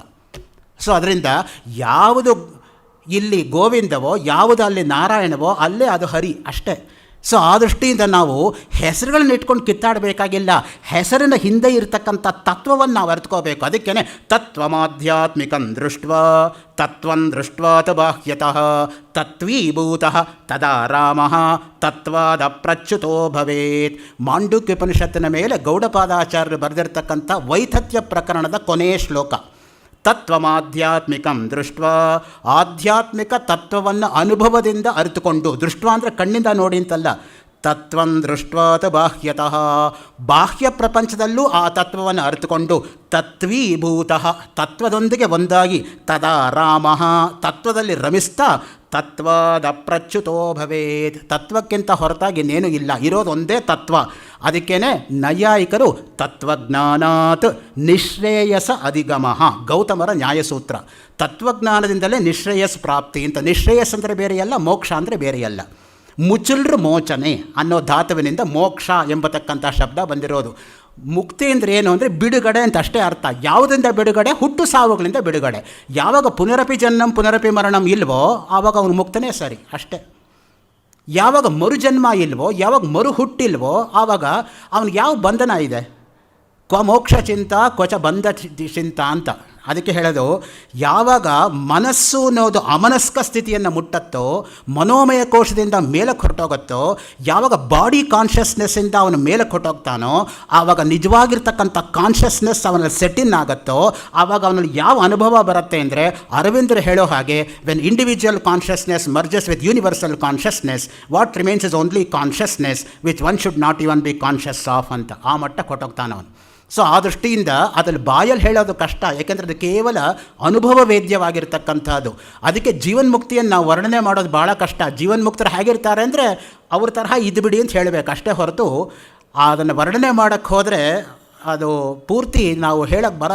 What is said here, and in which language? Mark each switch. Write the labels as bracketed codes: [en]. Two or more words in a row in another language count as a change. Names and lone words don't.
[kn] ಸೊ ಅದರಿಂದ ಯಾವುದು ಇಲ್ಲಿ ಗೋವಿಂದವೋ, ಯಾವುದು ಅಲ್ಲಿ ನಾರಾಯಣವೋ ಅಲ್ಲೇ ಅದು ಹರಿ ಅಷ್ಟೇ. ಸೊ ಆ ದೃಷ್ಟಿಯಿಂದ ನಾವು ಹೆಸರುಗಳನ್ನ ಇಟ್ಕೊಂಡು ಕಿತ್ತಾಡಬೇಕಾಗಿಲ್ಲ. ಹೆಸರಿನ ಹಿಂದೆ ಇರತಕ್ಕಂಥ ತತ್ವವನ್ನು ನಾವು ಅರ್ಥಕೋಬೇಕು. [sa] ಅದಕ್ಕೇ ತತ್ವಮಾಧ್ಯಾತ್ಮಿಕಂ ದೃಷ್ಟ್ವಾ ತತ್ವಂ ದೃಷ್ಟ್ವಾ ತ ಬಾಹ್ಯತಃ ತತ್ವೀಭೂತಃ ತದಾ ರಾಮಃ ತತ್ವಾದ ಪ್ರಚ್ಯುತೋ ಭವೇತ್. [kn] ಮಾಂಡುಕ್ಯೋಪನಿಷತ್ತಿನ ಮೇಲೆ ಗೌಡಪಾದಾಚಾರ್ಯರು ಬರೆದಿರ್ತಕ್ಕಂಥ ವೈಥತ್ಯ ಪ್ರಕರಣದ ಕೊನೆಯ ಶ್ಲೋಕ. [sa] ತತ್ವಮಾಧ್ಯಾತ್ಮಿಕಂ ದೃಷ್ಟ್ವಾ, [kn] ಆಧ್ಯಾತ್ಮಿಕ ತತ್ವವನ್ನು ಅನುಭವದಿಂದ ಅರಿತುಕೊಂಡು, ದೃಷ್ಟ್ವಾ ಅಂದರೆ ಕಣ್ಣಿಂದ ನೋಡಿ ಅಂತಲ್ಲ, [sa] ತತ್ವಂ ದೃಷ್ಟ್ವಾತ ಬಾಹ್ಯತಃ, [kn] ಬಾಹ್ಯ ಪ್ರಪಂಚದಲ್ಲೂ ಆ ತತ್ವವನ್ನು ಅರಿತುಕೊಂಡು, ತತ್ವೀಭೂತಃ ತತ್ವದೊಂದಿಗೆ ಒಂದಾಗಿ, [sa] ತದಾ ರಾಮಃ [kn] ತತ್ವದಲ್ಲಿ ರಮಿಸ್ತಾ, [sa] ತತ್ವಾದ ಪ್ರಚ್ಯುತೋ ಭವೇತ್ [kn] ತತ್ವಕ್ಕಿಂತ ಹೊರತಾಗಿ ಇನ್ನೇನೂ ಇಲ್ಲ, ಇರೋದು ಒಂದೇ ತತ್ವ. ಅದಕ್ಕೇನೆ ನೈಯಾಯಿಕರು [sa] ತತ್ವಜ್ಞಾನಾತ್ ನಿಶ್ರೇಯಸ ಅಧಿಗಮಃ, [kn] ಗೌತಮರ ನ್ಯಾಯಸೂತ್ರ. ತತ್ವಜ್ಞಾನದಿಂದಲೇ ನಿಶ್ರೇಯಸ್ ಪ್ರಾಪ್ತಿ ಅಂತ. ನಿಶ್ರೇಯಸ್ ಅಂದರೆ ಬೇರೆಯಲ್ಲ, ಮೋಕ್ಷ ಅಂದರೆ ಬೇರೆಯಲ್ಲ. ಮುಚ್ಚುಲ್ರು ಮೋಚನೆ ಅನ್ನೋ ಧಾತುವಿನಿಂದ ಮೋಕ್ಷ ಎಂಬತಕ್ಕಂಥ ಶಬ್ದ ಬಂದಿರೋದು. ಮುಕ್ತಿ ಅಂದರೆ ಏನು ಅಂದರೆ ಬಿಡುಗಡೆ ಅಂತ ಅಷ್ಟೇ ಅರ್ಥ. ಯಾವುದರಿಂದ ಬಿಡುಗಡೆ? ಹುಟ್ಟು ಸಾವುಗಳಿಂದ ಬಿಡುಗಡೆ. ಯಾವಾಗ [sa] ಪುನರಪಿ ಜನ್ಮಂ ಪುನರಪಿ ಮರಣಂ [kn] ಇಲ್ವೋ ಆವಾಗ ಅವನು ಮುಕ್ತನೇ ಸರಿ, ಅಷ್ಟೇ. ಯಾವಾಗ ಮರುಜನ್ಮ ಇಲ್ವೋ, ಯಾವಾಗ ಮರು ಹುಟ್ಟಿಲ್ವೋ ಆವಾಗ ಅವನಿಗೆ ಯಾವ ಬಂಧನ ಇದೆ? [sa] ಕ್ವ ಮೋಕ್ಷ ಚಿಂತ ಕ್ವಚ ಬಂಧ ಚಿಂತ ಅಂತ. [kn] ಅದಕ್ಕೆ ಹೇಳೋದು, ಯಾವಾಗ ಮನಸ್ಸು ಅನ್ನೋದು ಅಮನಸ್ಕ ಸ್ಥಿತಿಯನ್ನು ಮುಟ್ಟತ್ತೋ, ಮನೋಮಯ ಕೋಶದಿಂದ ಮೇಲಕ್ಕೆ ಹೊರಟೋಗುತ್ತೋ, ಯಾವಾಗ [en] body consciousnessಇಂದ [kn] ಅವನು ಮೇಲಕ್ಕೆ ಹೊರಟೋಗ್ತಾನೋ ಆವಾಗ ನಿಜವಾಗಿರ್ತಕ್ಕಂಥ ಕಾನ್ಷಿಯಸ್ನೆಸ್ ಅವನಲ್ಲಿ ಸೆಟ್ಟಿನ್ ಆಗುತ್ತೋ ಆವಾಗ ಅವನಲ್ಲಿ ಯಾವ ಅನುಭವ ಬರುತ್ತೆ ಅಂದರೆ, ಅರವಿಂದರು ಹೇಳೋ ಹಾಗೆ, [en] When individual consciousness merges with universal consciousness, what remains is only consciousness which one should not even be conscious of ಅಂತ. [kn] ಆ ಮಟ್ಟಕ್ಕೆ ಹೊರಟೋಗ್ತಾನೆ ಅವನು. ಸೊ ಆ ದೃಷ್ಟಿಯಿಂದ ಅದ್ರಲ್ಲಿ ಬಾಯಲ್ಲಿ ಹೇಳೋದು ಕಷ್ಟ, ಯಾಕೆಂದರೆ ಅದು ಕೇವಲ ಅನುಭವ ವೇದ್ಯವಾಗಿರ್ತಕ್ಕಂಥದ್ದು. ಅದಕ್ಕೆ ಜೀವನ್ಮುಕ್ತಿಯನ್ನು ನಾವು ವರ್ಣನೆ ಮಾಡೋದು ಭಾಳ ಕಷ್ಟ. ಜೀವನ್ಮುಕ್ತರು ಹೇಗಿರ್ತಾರೆ ಅಂದರೆ ಅವ್ರ ತರಹ ಇದ್ದುಬಿಡಿ ಅಂತ ಹೇಳಬೇಕು ಅಷ್ಟೇ ಹೊರತು ಅದನ್ನು ವರ್ಣನೆ ಮಾಡೋಕ್ಕೆ ಹೋದರೆ ಅದು ಪೂರ್ತಿ ನಾವು ಹೇಳೋಕ್ಕೆ ಬರಲ್ಲ.